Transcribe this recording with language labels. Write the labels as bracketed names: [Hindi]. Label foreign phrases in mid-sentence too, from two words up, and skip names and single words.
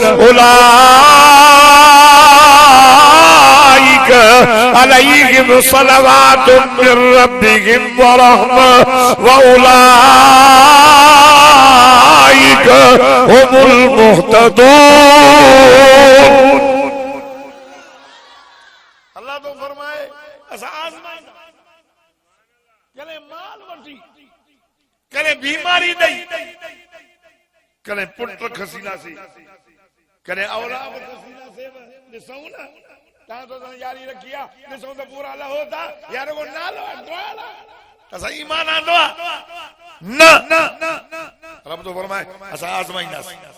[Arabic] أولئك عليهم صلوات من ربهم ورحمة وأولئك هم المهتدون [Sindhi] अल्लाह तो फरमाए असां आज़माइंदा कले माल वठी कले बीमारी ॾेई कले पुट खसींदासीं कले औलाद खसींदासीं ॾिसूं न तव्हां तो यारी रखी आहे ॾिसूं त पूरा लहो था यार को नालो असां ईमान आंदो आहे न रब तो फरमाए असां आज़माईंदासीं